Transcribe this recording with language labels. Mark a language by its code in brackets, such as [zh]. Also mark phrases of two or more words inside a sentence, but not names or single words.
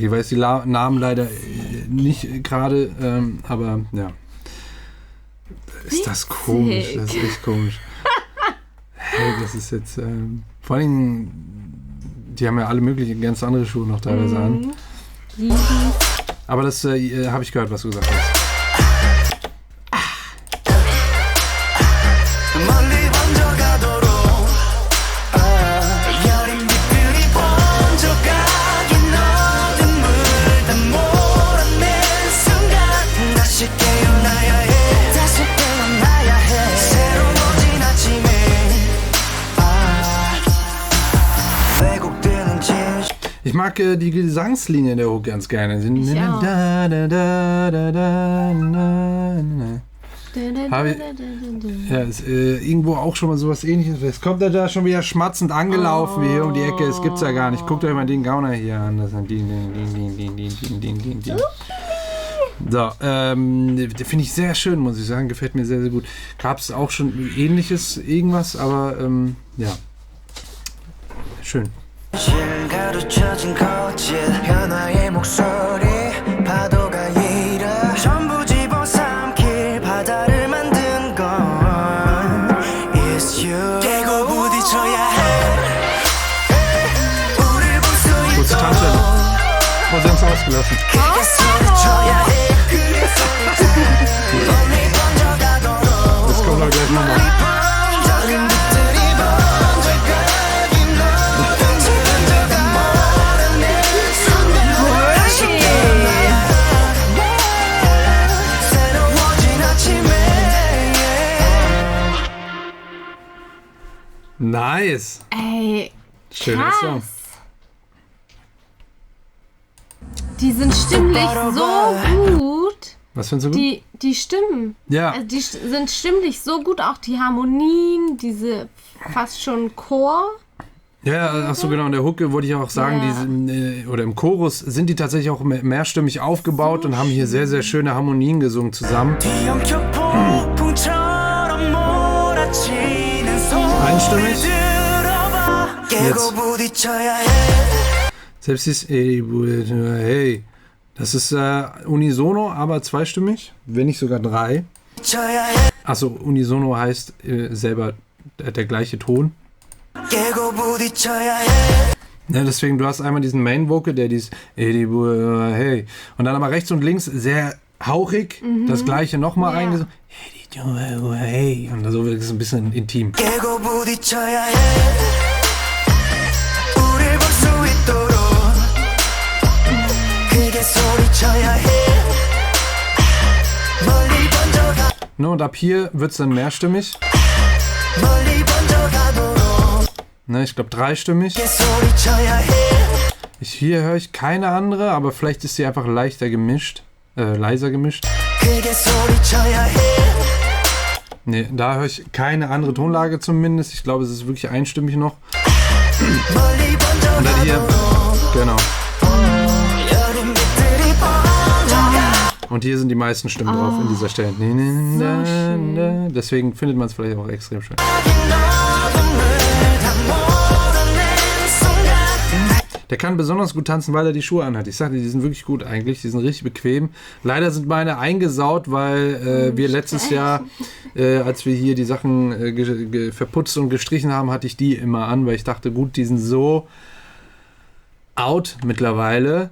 [de] Ich weiß die Namen leider nicht gerade, aber ja. Ist das komisch? Das ist echt komisch. Hey, das ist jetzt vor allem, die haben ja alle möglichen ganz andere Schuhe noch teilweise an. Aber das habe ich gehört, was du gesagt hast. [ko] 멀리 번져가도록 여린 빛들이 번져가긴 어둠 물다 몰아낸 순간 다시 깨어나야 해 다시 깨어나야 해 새로워진 아침에 왜곡되는 진실 [de] Ich mag die Gesangslinie der Hook ganz gerne. Ich auch. Ja, ist irgendwo auch schon mal sowas ähnliches. Jetzt kommt er da schon wieder schmatzend angelaufen, wie hier um die Ecke. Das gibt's ja gar nicht. Guckt euch mal den Gauner hier an. Das ist ein Din. So, finde ich sehr schön, muss ich sagen. Gefällt mir sehr, sehr gut. Gab es auch schon ähnliches irgendwas, aber ja. Schön. [ko] 가르쳐진 거짓 변화의 목소리 파도가 일어 전부 집어삼킬 바다를 만든 건 [en] It's you [ko] 깨고 부딪혀야 해 우릴 볼 수 [de] Kurze [ko] 있도록 [de] Tanzstelle. Oh, sie haben es ausgelassen. [ko] 크게 소리쳐야 해 크게 소리쳐야 해 멀리 번져가도록 [de] Jetzt kommen wir gleich nochmal. [ko] 번져간 빛들이 번져가긴 어둠 지른다가 몰아낸 순간 다시 깨어나야 해 새로워진 아침에 [de] Nice. Ey, Schöner Song. krass. Die sind stimmlich so gut. Was findest du gut? Die Stimmen. Ja. Also die sind stimmlich so gut, auch die Harmonien, diese fast schon Chor. Ja, ach so genau, in der Hook wollte ich auch sagen, Ja. die sind, oder im Chorus sind die tatsächlich auch mehrstimmig aufgebaut und haben hier sehr, sehr schöne Harmonien gesungen zusammen. [ko] 뒤엉켜 폭풍처럼 몰아치는 [de] Einstimmig. [ko] 소리 들어봐 깨고 [de] Jetzt. [ko] 부딪혀야 해 [de] Selbst dieses hey, das ist unisono, aber zweistimmig, wenn nicht sogar 3. [ko] 쳐야 해 [de] Achso, unisono heißt selber der gleiche Ton. [ko] 깨고 부딪혀야 해 [de] Ja, deswegen, du hast einmal diesen [en] Main Vocal, [de] der dieses hey, und dann aber rechts und links sehr hauchig, das gleiche nochmal Ja. eingesungen. Hey, und so wird es ein bisschen intim. [ko] 깨고 부딪혀야 해 우릴 볼 수 있도록 크게 소리쳐야 해 멀리 번져가 [de] Ne, und ab hier wird es dann mehrstimmig. [ko] 멀리 번져가도록 [de] Ne, ich glaube dreistimmig. [ko] 크게 소리쳐야 해 [de] Hier höre ich keine andere, aber vielleicht ist sie einfach leiser gemischt. [ko] 크게 소리쳐야 해 [de] Ne, da höre ich keine andere Tonlage zumindest. Ich glaube, es ist wirklich einstimmig noch. [ko] 멀리 [de] Und dann hier, genau. [ko] 여름빛들이 번져가 [de] Und hier sind die meisten Stimmen drauf in dieser Stelle. schön. Deswegen findet man es vielleicht auch extrem schön. Der kann besonders gut tanzen, weil er die Schuhe anhat. Ich sagte, die sind wirklich gut eigentlich. Die sind richtig bequem. Leider sind meine eingesaut, weil wir letztes Jahr, als wir hier die Sachen verputzt und gestrichen haben, hatte ich die immer an, weil ich dachte, gut, die sind so out mittlerweile.